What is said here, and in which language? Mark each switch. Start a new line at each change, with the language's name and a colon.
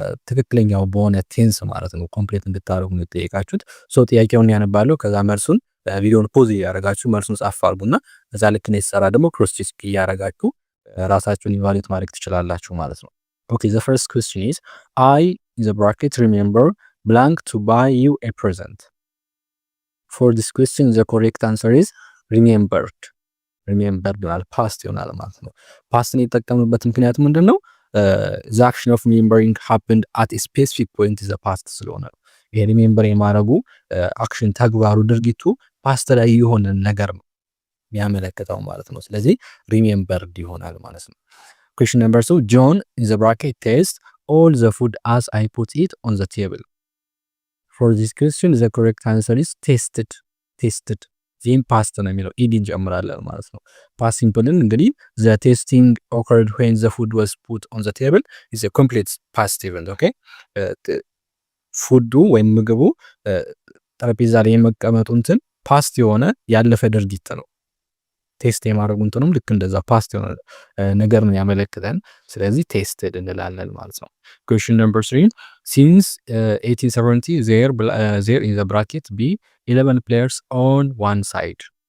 Amharic: ትክክለኛው በሆነ ቴንስ ማለት ነው ኮምፕሌት እንድታረጉ ነው የጠየቃችሁት። ሶ ጥያቄውን ያነባለሁ። ከዛ መልሱን ቪዲዮን ፖዝ እያደረጋችሁ መልሱን ጻፍ አድርጉና እዛ ልክ ነው የተሰራ ደግሞ ክሮስ ቼክ እያደረጋችሁ ራሳችሁን ኢቫሉዌት ማድረግ ትችላላችሁ ማለት ነው። ኦኬ
English: ዘ ፈርስት ኩዌስችን ኢዝ አይ ኢን ዘ ብራኬት ሪሜምበር blank to buy you a present. For this question, the correct answer is remembered.
Amharic: Remembered ይሆናል ፓስት ይሆናል ማለት ነው። ፓስትን የተጠቀምንበት ምክንያት ምንድን ነው?
English: the action of remembering happened at a specific point in the past
Amharic: ስለሆነ ነው። ይሄ ሪሜምበር የማድረጉ አክሽን ተግባሩ ድርጊቱ ፓስት ላይ የሆነ ነገር ነው የሚያመለክተው ማለት ነው።
English: ስለዚህ remembered ይሆናል ማለት ነው። Question number 2, John in the bracket taste all the food as I put it on the table. For this question the correct answer is tasted. tasted
Amharic: ዚህም ፓስት ነው የሚለው ኢዲ እንጨምራለን ማለት ነው። ፓስት ሲምፕልን እንግዲህ
English: the tasting occurred when the food was put on the table is a complete past event.
Amharic: ኦኬ ፉዱ ወይም ምግቡ ጠረጴዛ ላይ የመቀመጡ እንትን ፓስት የሆነ ያለፈ ድርጊት ነው። ቴስት የማድረጉ እንትኑም ልክ እንደዛ ፓስት የሆነ ነገር ነው ያመለክተን። ስለዚህ ቴስትድ እንላለን ማለት ነው።
English: Question number 3, since 1870 there in the bracket be 11 players on one side.